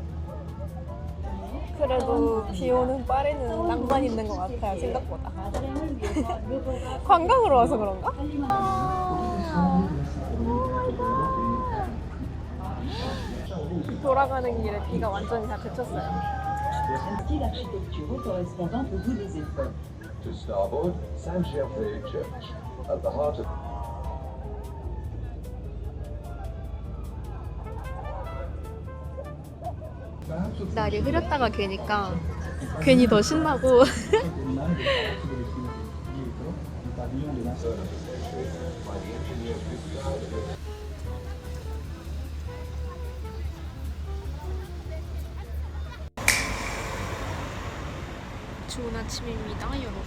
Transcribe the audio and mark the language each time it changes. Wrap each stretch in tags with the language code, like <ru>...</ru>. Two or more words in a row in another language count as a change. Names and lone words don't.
<ko>그래도 비 오는 파리는 낭만 있는 것 같아요, 생각보다. 관광으로 와서 그런가?</ko> <en>oh my god.</en> <ko>돌아가는 길에 비가 완전히 다 그쳤어요.</ko> <fr>style architecturaux correspondant au goût des époques.</fr> <en>To starboard, Saint-Gervais Church, at the heart of</en> <ko>날이 흐렸다가 개니까 괜히 더 신나고 좋은 아침입니다, 여러분.</ko>